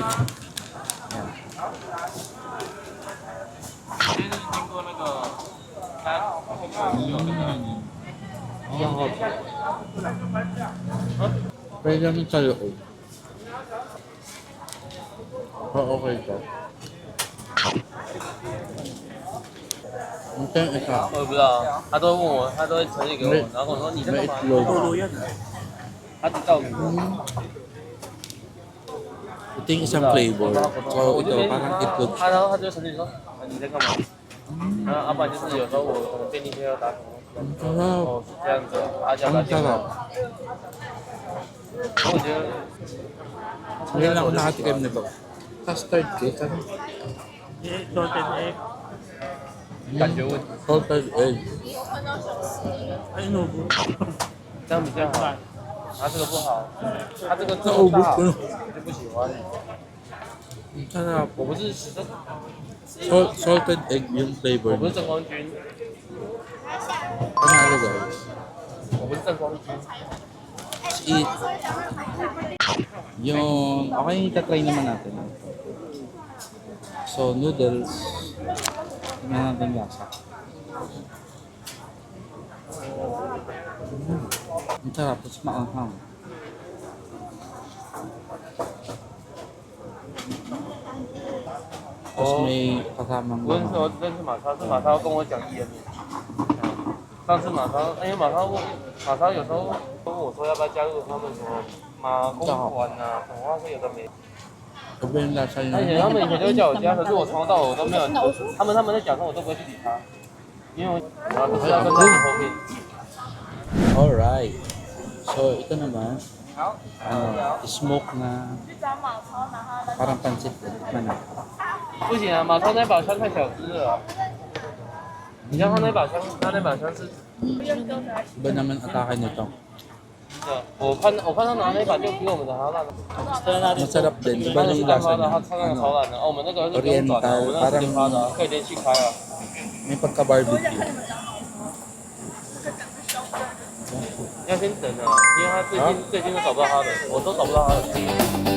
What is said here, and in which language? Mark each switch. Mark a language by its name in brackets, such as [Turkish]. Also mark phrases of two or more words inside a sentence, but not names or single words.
[Filipino] Yan. Sarap. Pwede namin sa loob. Oo, okay to. Ito yung isa. [Chinese] 我也不知道，他都问我，他都会呈现给我，然后跟我说你在干 [Filipino] May [Chinese] 嘛？ [Filipino] itlog. [Chinese] 他知道我， [Filipino] Ito yung isang flavor. So ito, parang itlog. [Chinese] 他然后他就呈现说你在干嘛？然后要不然就是有时候我可能便利店要打什么， [Filipino] Ang sarap. [Chinese] 哦是这样子，他叫他 [Filipino] Ang [Chinese] 电 [Filipino] sarap. [Chinese] 话，我觉得 [Filipino] Ngayon lang ako nakatikim nito. [English] Custard cake. Ano? Salted egg. [Chinese] 感觉问题， [English] Salted egg. [Filipino] Ay, inubo. [Chinese] 这样比较好。他这个不好，他这个这么 [Filipino] Naubos [Chinese] 大， [Filipino] ko [Chinese] 我 [Filipino] na. [Chinese] 就不喜欢。 [Filipino] Ang sarap. [Chinese] 我不是实， [English] Salted egg yung [Chinese] 我 [Filipino] flavor [Chinese] 不是 [Filipino] niya. [Chinese] 正光军， [Filipino] Panalo guys. [Chinese] 我不是正光军。 [English] Let's eat. [Filipino] Yung... Okay, itatry naman natin. So, noodles. Tingnan natin lasa. Ang sarap. Tapos maanghang. Tapos may kasamang [Chinese] 我那时候认识马超，是马超跟我讲伊人面。上次马超，因为马超有时候问我说要不要加入他们什么马公团啊，什么话是有的没。 [Filipino] Iba yung lasa [Chinese] 而且 [Filipino] niya. [Chinese] 他们以前就会叫我加，可是我从头到尾我都没有，他们在讲的时候我都不会去理他，因为我不是要跟他们合并。 [Filipino] Alright. So, ito naman. Ano, smoke na parang pansit. Ano? [Chinese] 不行啊，马超那把枪太小只了。你像他那把枪，他那把枪是， [Filipino] Iba naman atake nito. [Chinese] 我看他拿那把就比我们的还要烂。 [Filipino] Masarap din. Iba [Chinese] 他 [Filipino] yung [Chinese] 是单 [Filipino] lasa [Chinese] 发的， [Filipino] niya. [Chinese] 他超那个超 [Filipino] Ano, [Chinese] 烂的。哦，我们那个是不用转的，我们那个是连发的，可以连续开啊。 [Filipino] may pagka-barbecue. [Chinese] 要先等啊，因为他最近都找不到他的，我都找不到他的。